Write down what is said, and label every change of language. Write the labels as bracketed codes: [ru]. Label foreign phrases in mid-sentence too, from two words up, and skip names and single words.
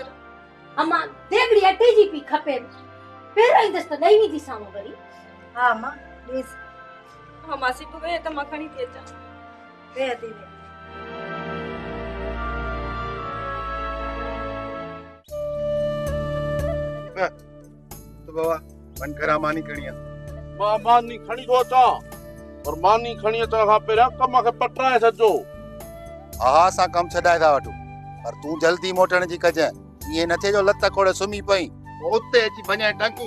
[sd] अम्मा देगड़ी अटे जी पी खपे पहिरियों ईंदसि त ॾेई वेंदीसांव वरी हा मां ॾेस हा मासी तूं वेह त मां खणी थी अचां वेह थी वेह तो बाबा मन करा मानी करिया मां मानी खणी थो अचां पर मानी खणी अचण खां पहिरियां कम खे पटराए छॾिजो। हा असां कम छॾाए था वठूं पर तूं जल्दी मोटण जी कजांइ, ईअं न थिए जो लत खोड़े सुम्ही पई उते अची वञे टंकू।